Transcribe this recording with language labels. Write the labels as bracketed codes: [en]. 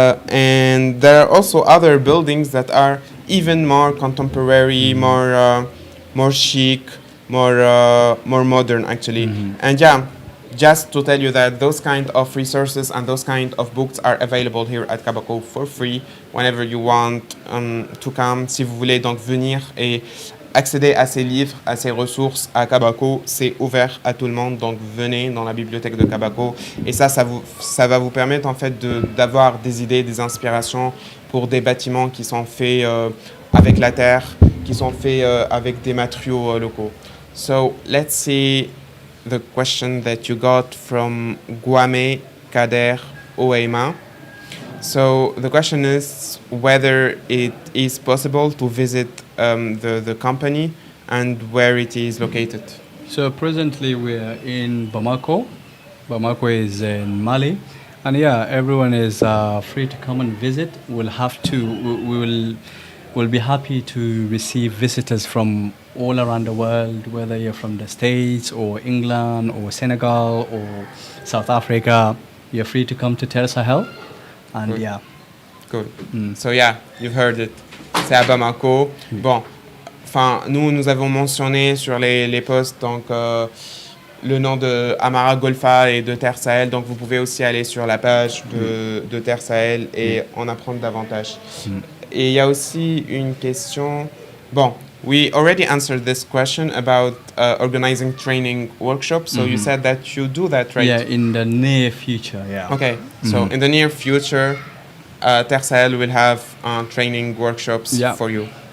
[en] And there are also other buildings that are even more contemporary, more chic, more modern, actually. And just to tell you that those kind of resources and those kind of books are available here at Kabakoo for free whenever you want to come. [fr] Si vous voulez donc venir et accéder à ces livres, à ces ressources à Kabakoo, c'est ouvert à tout le monde. Donc venez dans la bibliothèque de Kabakoo et ça va vous permettre en fait d'avoir des idées, des inspirations pour des bâtiments qui sont faits avec la terre, qui sont faits avec des matériaux locaux. [en] So let's see the question that you got from Guame Kader Oeima. So the question is whether it is possible to visit the company and where it is located. So presently we're in Bamako. Bamako is in Mali. And everyone is free to come and visit. We'll be happy to receive visitors from all around the world, whether you're from the States or England or Senegal or South Africa. You're free to come to Terre Sahel. And Cool. So you've heard it. [fr] C'est à Bamako. Bon, enfin, nous avons mentionné sur les posts donc le nom de Amara, Golfa et de Terre Sahel. Donc vous pouvez aussi aller sur la page de Terre Sahel et en apprendre davantage. Et il y a aussi une question. [en] Bon, we already answered this question about organizing training workshops. So you said that you do that, right? Yeah, in the near future, Okay, so in the near future, Terre Sahel will have training workshops for you.